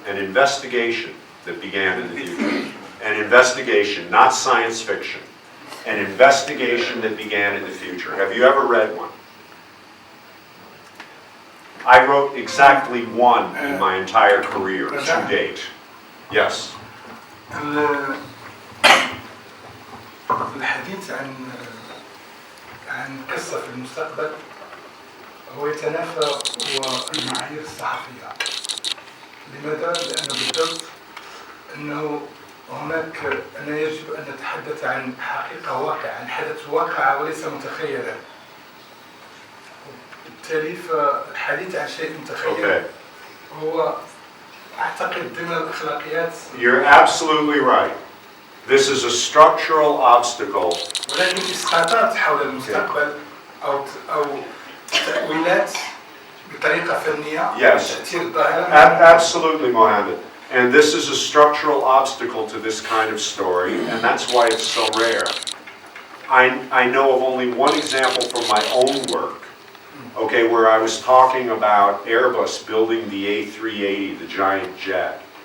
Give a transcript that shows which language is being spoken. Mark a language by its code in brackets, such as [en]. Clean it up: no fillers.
[en] An investigation that began in the future. An investigation, not science fiction. An investigation that began in the future. Have you ever read one? I wrote exactly one in my entire career to date. Yes. [ar] الحديث عن قصة في المستقبل هو يتنافى والمعايير الصحفية. لماذا؟ لأن بالضبط أنه هناك أن يجب أن نتحدث عن حقيقة واقعة، عن حدث واقع وليس متخيلا. بالتالي فالحديث عن شيء متخيل هو أعتقد ضمن الأخلاقيات [en] You're absolutely right. This is a structural obstacle. [ar] ولكن إسقاطات حول المستقبل أو تأويلات بطريقة فنية [en] Yes. [ar] تأثير الظاهرة. [en] Absolutely, Mohammed. And this is a structural obstacle to this kind of story, and that's why it's so rare. I know of only one example from my own work, okay, where I was talking about Airbus building the A380, the giant jet.